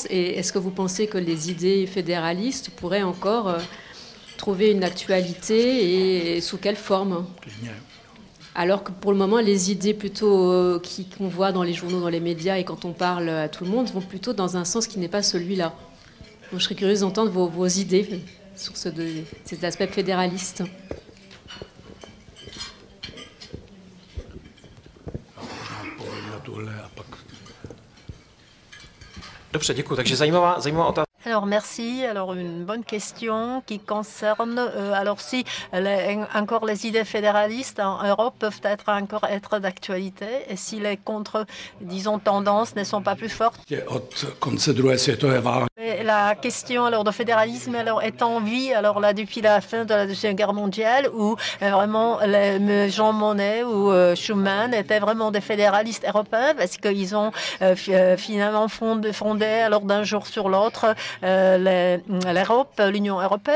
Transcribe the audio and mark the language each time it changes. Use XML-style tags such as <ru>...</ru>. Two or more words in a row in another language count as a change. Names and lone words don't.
<fr>Et est-ce que vous pensez que les idées fédéralistes pourraient encore trouver une actualité et sous quelle forme? Alors que pour le moment, les idées plutôt qu'on voit dans les journaux, dans les médias et quand on parle à tout le monde vont plutôt dans un sens qui n'est pas celui-là. Donc je serais curieuse d'entendre vos idées sur cet aspect fédéraliste.</fr> <cs>Dobře, děkuji. Takže zajímavá otázka.</cs> <fr>Alors merci. Alors une bonne question qui concerne alors si encore les idées fédéralistes en Europe peuvent encore être d'actualité et si les disons tendances ne sont pas plus fortes. Et la question alors de fédéralisme alors est en vie alors là depuis la fin de la Deuxième Guerre mondiale où vraiment Jean Monnet ou Schuman étaient vraiment des fédéralistes européens parce qu'ils ont finalement fondé alors d'un jour sur l'autre l'Europe, l'Union européenne.</fr>